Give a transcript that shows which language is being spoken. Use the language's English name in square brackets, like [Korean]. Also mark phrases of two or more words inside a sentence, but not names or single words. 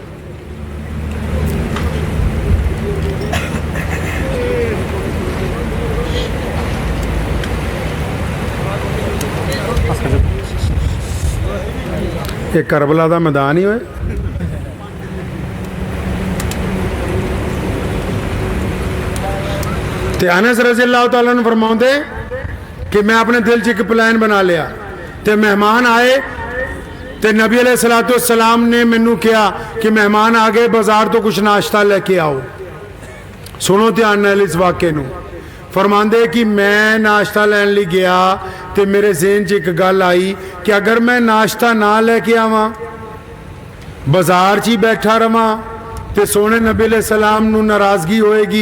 [Punjabi] ਯੇ ਕਰਬਲਾ ਕਾ ਮੈਦਾਨ ਹੀ ਹੋਏ। ਤੇ ਅਨਸ [Arabic] رضي الله تعالى عنه [Punjabi] ਫ਼ਰਮਾਉਂਦੇ ਕਿ ਮੈਂ ਆਪਣੇ ਦਿਲ ਚ ਇੱਕ ਪਲਾਨ ਬਣਾ ਲਿਆ। ਤੇ ਮਹਿਮਾਨ ਆਏ ਤੇ ਨਬੀ [Arabic] عليه الصلاة والسلام [Punjabi] ਨੇ ਮੈਨੂੰ ਕਿਹਾ ਕਿ ਮਹਿਮਾਨ ਆ ਗਏ, ਬਜ਼ਾਰ ਤੋਂ ਕੁਝ ਨਾਸ਼ਤਾ ਲੈ ਕੇ ਆਓ। ਸੁਣੋ ਧਿਆਨ ਨਾਲ ਇਸ ਵਾਕੇ ਨੂੰ। ਫ਼ਰਮਾਂਦੇ ਕਿ ਮੈਂ ਨਾਸ਼ਤਾ ਲੈਣ ਲਈ ਗਿਆ ਤਾਂ ਮੇਰੇ ਜ਼ਹਿਨ ਚ ਇੱਕ ਗੱਲ ਆਈ ਕਿ ਅਗਰ ਮੈਂ ਨਾਸ਼ਤਾ ਨਾ ਲੈ ਕੇ ਆਵਾਂ, ਬਜ਼ਾਰ ਚ ਹੀ ਬੈਠਾ ਰਵਾਂ ਤਾਂ ਸੋਹਣੇ ਨਬੀ [Arabic] عليه السلام [Punjabi] ਨੂੰ ਨਾਰਾਜ਼ਗੀ ਹੋਏਗੀ।